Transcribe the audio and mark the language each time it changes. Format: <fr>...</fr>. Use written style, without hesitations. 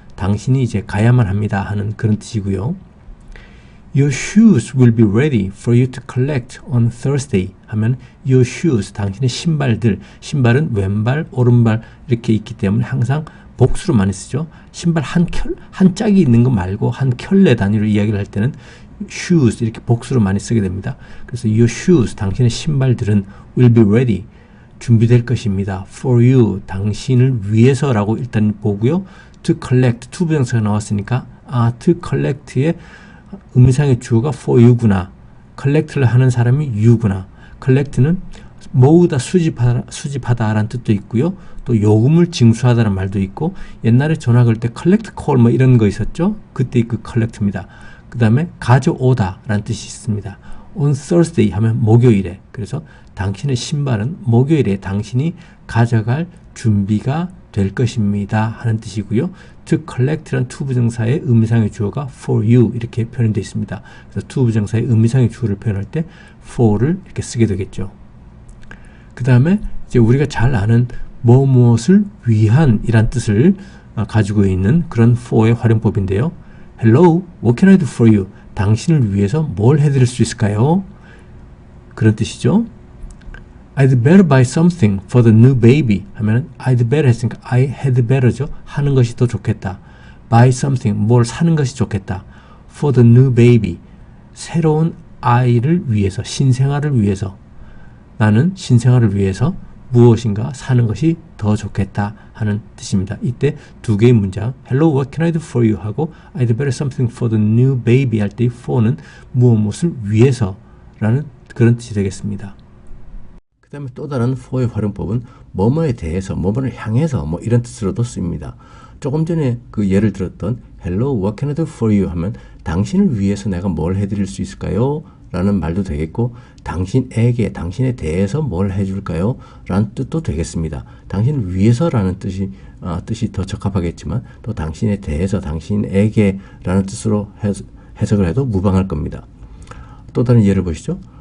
<ko>당신이 이제 가야만 합니다 하는 그런 뜻이고요.</ko> <en>Your shoes will be ready for you to collect on Thursday</en> <ko>하면 your shoes, 당신의 신발들, 신발은 왼발, 오른발 이렇게 있기 때문에 항상 복수로 많이 쓰죠. 신발 한 짝이 있는 거 말고 한 켤레 단위로 이야기를 할 때는 shoes 이렇게 복수로 많이 쓰게 됩니다. 그래서 your shoes, 당신의 신발들은 will be ready, 준비될 것입니다. for you, 당신을 위해서라고 일단 보고요. to collect, to 부정사가 나왔으니까 to collect의 의미상의 주어가 for you구나. collect를 하는 사람이 you구나. collect는 모으다, 수집하다 라는 뜻도 있고요. 또 요금을 징수하다는 말도 있고 옛날에 전화 걸 때 collect call 뭐 이런 거 있었죠. 그때 그 collect입니다. 그 다음에 가져오다 라는 뜻이 있습니다. on Thursday 하면 목요일에. 그래서 당신의 신발은 목요일에 당신이 가져갈 준비가 될 것입니다 하는 뜻이고요. to collect란 to 부정사의 의미상의 주어가 for you 이렇게 표현되어 있습니다. 그래서 to 부정사의 의미상의 주어를 표현할 때 for를 이렇게 쓰게 되겠죠. 그 다음에 이제 우리가 잘 아는 무엇을 위한 이란 뜻을 가지고 있는 그런 for의 활용법인데요.</ko> <en>Hello, what can I do for you?</en> <ko>당신을 위해서 뭘 해드릴 수 있을까요? 그런 뜻이죠.</ko> <en>I'd better buy something for the new baby 하면 I'd better 했으니까 I had better죠.</en> <ko>하는 것이 더 좋겠다. Buy something, 뭘 사는 것이 좋겠다.</ko> <en>For the new baby,</en> <ko>새로운 아이를 위해서, 신생아를 위해서. 나는 신생아를 위해서 무엇인가 사는 것이 더 좋겠다 하는 뜻입니다. 이때 두 개의 문장</ko> <en>Hello, what can I do for you?</en> <ko>하고</ko> <en>I'd better something for the new baby</en> <ko>할 때 for는 무엇을 위해서 라는 그런 뜻이 되겠습니다. 그 다음에 또 다른 for의 활용법은 뭐뭐에 대해서, 뭐뭐를 향해서 뭐 이런 뜻으로도 쓰입니다. 조금 전에 그 예를 들었던</ko> <en>Hello, what can I do for you?</en> <ko>하면 당신을 위해서 내가 뭘 해드릴 수 있을까요? 라는 말도 되겠고 당신에게, 당신에 대해서 뭘 해줄까요? 라는 뜻도 되겠습니다. 당신을 위해서라는 뜻이 더 적합하겠지만 또 당신에 대해서, 당신에게 라는 뜻으로 해석을 해도 무방할 겁니다. 또 다른 예를 보시죠.</ko>